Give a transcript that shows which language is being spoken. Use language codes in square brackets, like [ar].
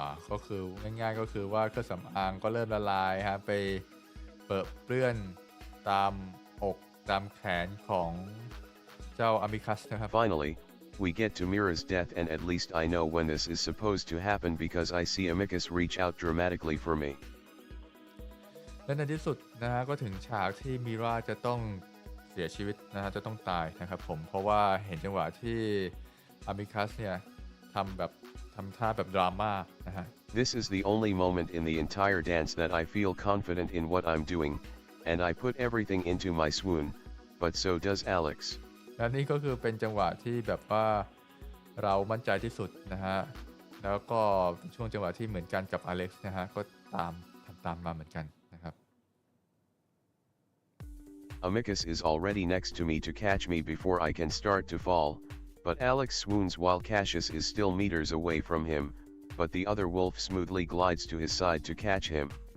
[th] ก็คือง่ายๆก็คือว่าเครื่องสำอางก็เริ่มละลายฮะไปเปื้อนตามอกตามแขนของเจ้าอามิคัสนะครับ [en] Finally, we get to Mira's death and at least I know when this is supposed to happen because I see Amicus reach out dramatically for me. [th] และในที่สุดนะฮะก็ถึงฉากที่มิราจะต้องเสียชีวิตนะฮะจะต้องตายนะครับผมเพราะว่าเห็นจังหวะที่อามิคัสเนี่ยทำท่าแบบดราม่านะฮะ [en] This is the only moment in the entire dance that I feel confident in what I'm doing, and I put everything into my swoon, but so does Alex. [th] และนี่ก็คือเป็นจังหวะที่แบบว่าเรามั่นใจที่สุดนะฮะแล้วก็ช่วงจังหวะที่เหมือนกันกับอเล็กซ์นะฮะก็ทำตามมาเหมือนกันนะครับ [en] Amicus is already next to me to catch me before I can start to fall, but Alex swoons while Cassius is still meters away from him, but the other wolf smoothly glides to his side to catch him.